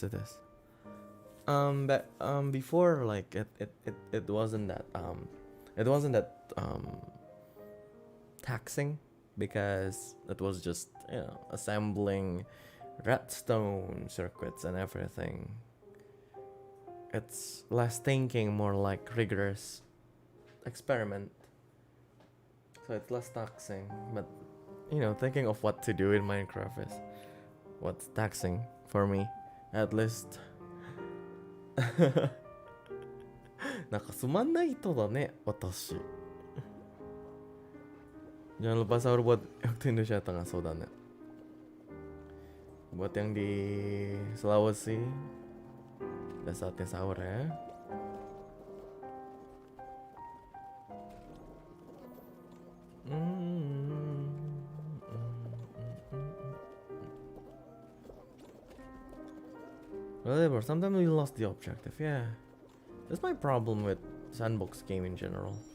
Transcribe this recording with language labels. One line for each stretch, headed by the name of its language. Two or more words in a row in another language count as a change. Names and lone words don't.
English: But before, like it wasn't that taxing because it was just, you know, assembling redstone circuits and everything. It's less thinking, more like rigorous experiment. So it's less taxing, but you know, thinking of what to do in Minecraft is what's taxing for me, at least.
Japanese: なんかつまんない人だね、
Indonesian: 私。Jangan lupa sahur buat waktu Indonesia Tengah, saudara. Buat yang di Sulawesi, udah saatnya sahur ya.
English: Whatever, sometimes we lost the objective, yeah. That's my problem with sandbox game in general.